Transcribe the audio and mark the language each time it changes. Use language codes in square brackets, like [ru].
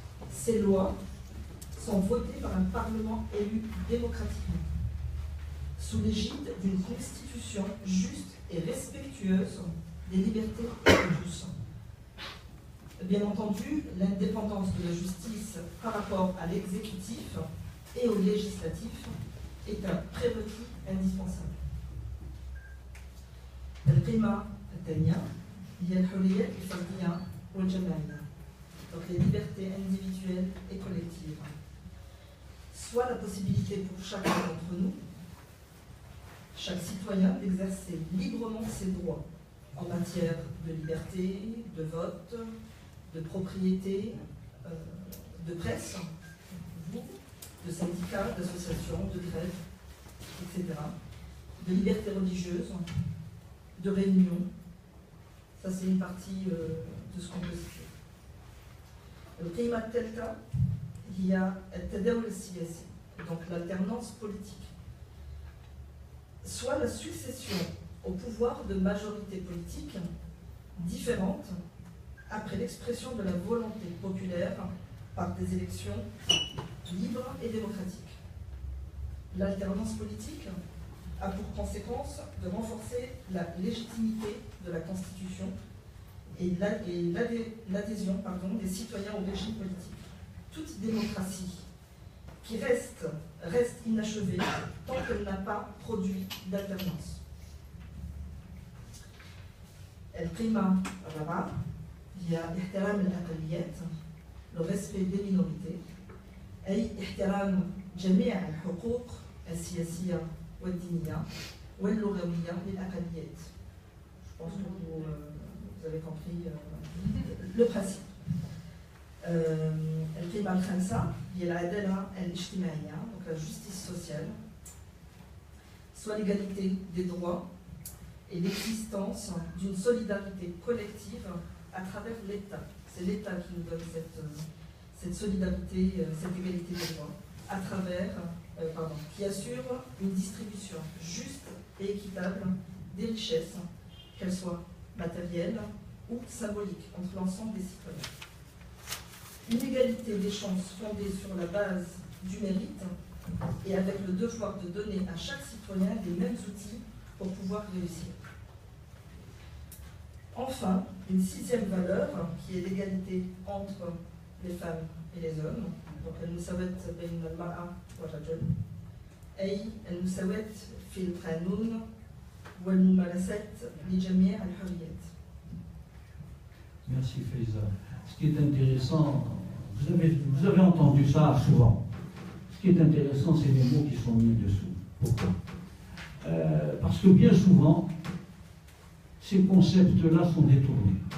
[fr] Ces lois sont votées par un Parlement élu démocratiquement, sous l'égide d'une constitution juste et respectueuse des libertés de tous. Bien entendu, l'indépendance de la justice par rapport à l'exécutif et au législatif est un prérequis indispensable. [ar] القيمة الثانية هي الحرية الفردية والجماعية. [fr] Donc les libertés individuelles et collectives. Soit la possibilité pour chacun d'entre nous, chaque citoyen, d'exercer librement ses droits en matière de liberté, de vote, de propriété, de presse, de syndicats, d'associations, de grèves, etc. De liberté religieuse, de réunion. Ça, c'est une partie de ce qu'on peut citer. [ar] القيمة الثالثة هي التداول السياسي, [fr] donc l'alternance politique. Soit la succession au pouvoir de majorités politiques différentes après l'expression de la volonté populaire par des élections libres et démocratiques. L'alternance politique a pour conséquence de renforcer la légitimité de la Constitution et l'adhésion des citoyens au régime politique. Toute démocratie qui reste inachevée tant qu'elle n'a pas produit d'alternance. [ar] القيمة الرابعة هي احترام الأقليات, [fr] le respect des minorités, [ar] أي احترام جميع الحقوق السياسية والدينية واللغوية للأقليات. [fr] Je pense que vous avez compris le principe. [ar] القيمة الخامسة هي العدالة الاجتماعية, [fr] donc la justice sociale, soit l'égalité des droits et l'existence d'une solidarité collective à travers l'État. C'est l'État qui nous donne cette solidarité, cette égalité des droits, à travers, qui assure une distribution juste et équitable des richesses, qu'elles soient matérielles ou symboliques, entre l'ensemble des citoyens. une égalité des chances fondée sur la base du mérite et avec le devoir de donner à chaque citoyen les mêmes outils pour pouvoir réussir. Enfin, une sixième valeur qui est l'égalité entre les femmes et les hommes. [ar] Donc, المساواة بين المرأة والرجل أي المساواة في القانون والممارسات لجميع الحريات. [fr] Merci Faiza. Ce qui est intéressant, vous avez entendu ça souvent. Ce qui est intéressant, c'est les mots qui sont mis dessous. Pourquoi? Parce que bien souvent, ces concepts-là sont détournés.